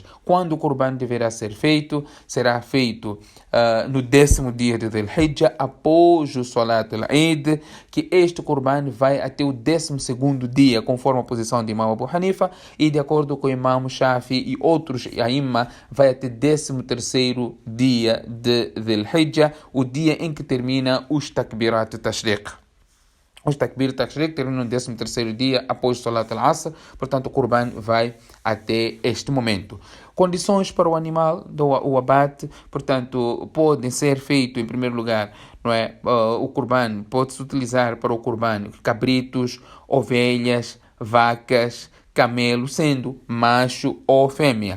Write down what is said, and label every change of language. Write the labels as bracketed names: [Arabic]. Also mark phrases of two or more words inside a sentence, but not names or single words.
[Portuguese] Quando o Qurban deverá ser feito, será feito no 10º dia de Dhul Hijjah, após o [Arabic] صلاة العيد, [Portuguese] que este Qurban vai até o 12º dia, conforme a posição de Imam Abu Hanifa, e de acordo com o Imam Shafi e outros Aimma, vai até 13º dia de Dhul Hijjah, o dia em que termina os [Arabic] تكبيرات التشريق. [Portuguese] Os [Arabic] تكبير التشريق [Portuguese] terminam no 13º dia após o [Arabic] صلاة العصر, [Portuguese] portanto o Qurban vai até este momento. Condições para o animal, o abate, portanto, podem ser feitos em primeiro lugar, não é? O Qurban pode-se utilizar para o Qurban cabritos, ovelhas, vacas, camelos, sendo macho ou fêmea.